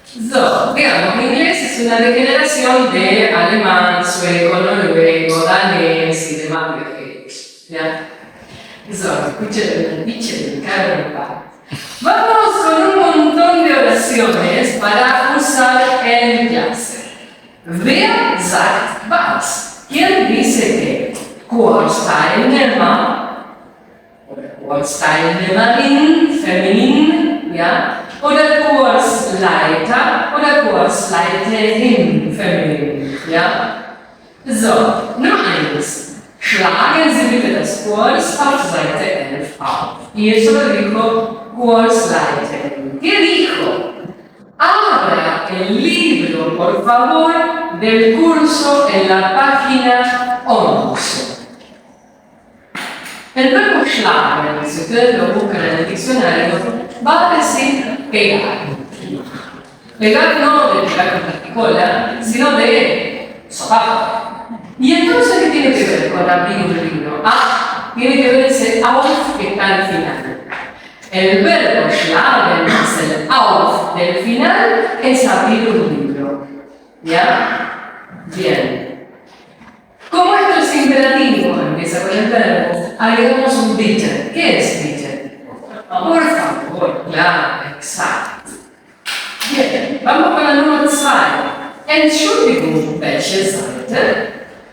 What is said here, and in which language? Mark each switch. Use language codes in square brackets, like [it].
[es] So, digamos, inglés es una degeneración de alemán, sueco, noruego, danés y demás viajeros. ¿Ya? So, escuchen el dicho del carro. Vamos con un montón de oraciones para usar en clase. [de] Wer sagt was? [es] ¿Quién dice qué? [de] Kursteilnehmer oder Kursteilnehmerin, feminin, ja? Oder Kursleiter oder Kursleiterin, feminin, ja? So, Nummer 1. Schlagen Sie bitte das Kurs auf Seite 11 auf. [es] Y eso lo dijo Kursleiterin. ¿Qué dijo? Abra el libro, por favor, del curso en la página 11. El verbo schlagen, si ustedes lo buscan en el diccionario, va a decir pegar. Pegar no de pegar con plasticola, sino de sopapo. ¿Y entonces qué tiene que ver con abrir un libro? Ah, tiene que ver ese auf que está al final. El verbo schlagen más el auf del final es abrir un libro. ¿Ya? Bien. Como esto es imperativo, empieza con el verbo, agregamos un bitte. ¿Qué es bitte? Por favor, claro, exacto. Bien, vamos con la número 2. [de] Entschuldigung, welche Seite?